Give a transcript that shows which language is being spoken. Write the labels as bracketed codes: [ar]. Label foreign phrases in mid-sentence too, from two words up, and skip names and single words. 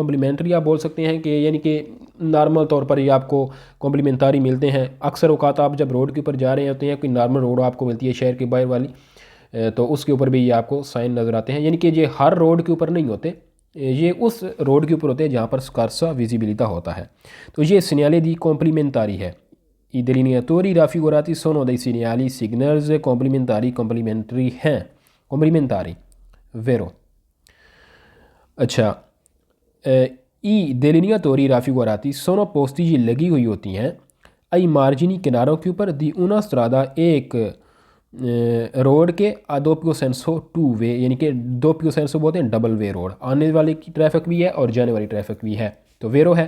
[ur] کمپلیمنٹری آپ بول سکتے ہیں کہ یعنی کہ نارمل طور پر یہ آپ کو کمپلیمنٹاری ملتے ہیں. اکثر اوقات آپ جب روڈ کے اوپر جا رہے ہوتے ہیں، کوئی نارمل روڈ آپ کو ملتی ہے شہر کے باہر والی، تو اس کے اوپر بھی یہ آپ کو سائن نظر آتے ہیں، یعنی کہ یہ ہر روڈ کے اوپر نہیں ہوتے، یہ اس روڈ کے اوپر ہوتے ہیں جہاں پر [it] scarsa visibilità [ur] ہوتا ہے. تو یہ [it] segnali di complementari [ur] ہے. [it] I delineatori raffigurati sono dei segnali signals complementari हैं, कॉम्प्लीमेंटारी वेरो। [ur] اچھا, [it] i delineatori raffigurati sono posti [ur] یہ لگی ہوئی ہوتی ہیں [it] ai margini [ur] کناروں کے اوپر [it] di una strada [ur] ایک روڈ کے [it] doppio senso [ur] 2 وے، یعنی کہ [it] doppio senso [ur] بولتے ہیں ڈبل وے روڈ، آنے والے کی ٹریفک بھی ہے اور جانے والی ٹریفک بھی ہے، تو ویرو ہے.